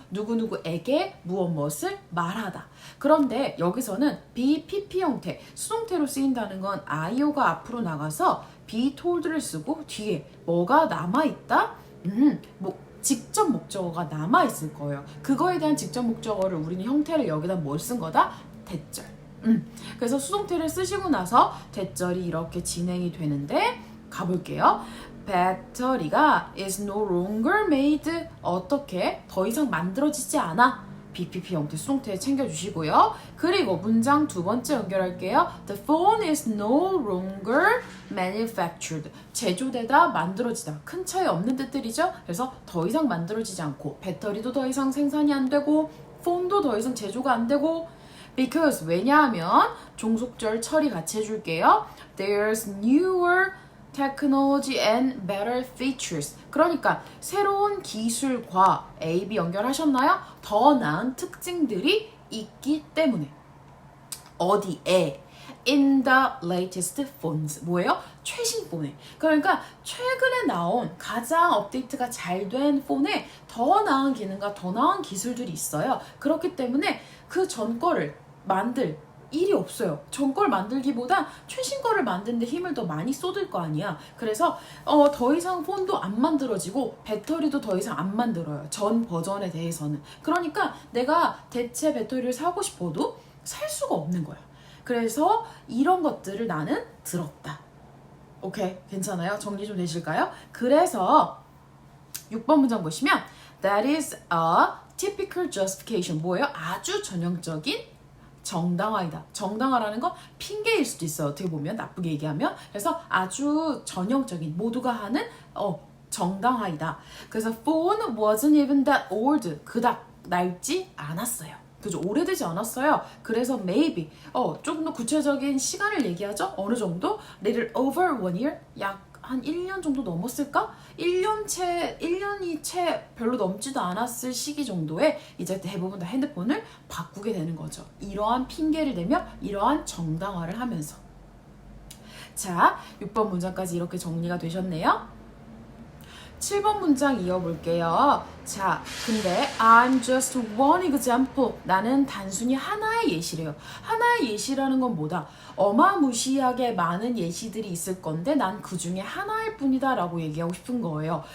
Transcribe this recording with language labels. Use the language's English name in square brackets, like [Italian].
[Korean] 누구누구에게 무엇을 말하다. 그런데 여기서는 BPP 형태 수동태로 쓰인다는 건 IO가 앞으로 나가서 [English] be told [Korean] 를 쓰고 뒤에 뭐가 남아있다? 직접 목적어가 남아있을 거예요. 그거에 대한 직접 목적어를 우리는 형태를 여기다 뭘 쓴 거다? 대절. 그래서 수동태를 쓰시고 나서 대절이 이렇게 진행이 되는데 가볼게요. 배터리가 [English] is no longer made [Korean] 어떻게? 더 이상 만들어지지 않아. BPP 형태 수동태 챙겨주시고요. 그리고 문장 두 번째 연결할게요. [English] The phone is no longer manufactured. [Korean] 제조되다, 만들어지다. 큰 차이 없는 뜻들이죠. 그래서 더 이상 만들어지지 않고 배터리도 더 이상 생산이 안 되고 폰도 더 이상 제조가 안 되고 [English] because [Korean] 왜냐하면 종속절 처리 같이 해줄게요. [English] There's newer technology and better features. [Korean] 그러니까 새로운 기술과 A, B 연결하셨나요? 더 나은 특징들이 있기 때문에 어디에? [English] In the latest phones. [Korean] 뭐예요? 최신 폰에. 그러니까 최근에 나온 가장 업데이트가 잘 된 폰에 더 나은 기능과 더 나은 기술들이 있어요. 그렇기 때문에 그 전 거를 만들 일이 없어요. 전 걸 만들기보다 최신 거를 만드는데 힘을 더 많이 쏟을 거 아니야. 그래서 더 이상 폰도 안 만들어지고 배터리도 더 이상 안 만들어요. 전 버전에 대해서는. 그러니까 내가 대체 배터리를 사고 싶어도 살 수가 없는 거야. 그래서 이런 것들을 나는 들었다. 오케이, 괜찮아요? 정리 좀 되실까요? 그래서 6번 문장 보시면 [English] That is a typical justification. [Korean] 뭐예요? 아주 전형적인 정당화이다. 정당화라는 건 핑계일 수도 있어요. 어떻게 보면 나쁘게 얘기하면. 그래서 아주 전형적인 모두가 하는 정당화이다. 그래서 [English] phone wasn't even that old. [Korean] 그닥 낡지 않았어요. 그죠? 오래되지 않았어요. 그래서 [English] maybe [Korean] 조금 더 구체적인 시간을 얘기하죠. 어느 정도? [English] little over 1 year? [Korean] 약 한 1년 정도 넘었을까? 1년이 채 별로 넘지도 않았을 시기 정도에 이제 대부분 다 핸드폰을 바꾸게 되는 거죠. 이러한 핑계를 대며 이러한 정당화를 하면서. 자, 6번 문장까지 이렇게 정리가 되셨네요. 7번 문장 이어볼게요. 자, 근데 [English] I'm just one example. [Korean] 나는 단순히 하나의 예시래요. 하나의 예시라는 건 뭐다? 어마무시하게 많은 예시들이 있을 건데 난 그 중에 하나일 뿐이다 라고 얘기하고 싶은 거예요.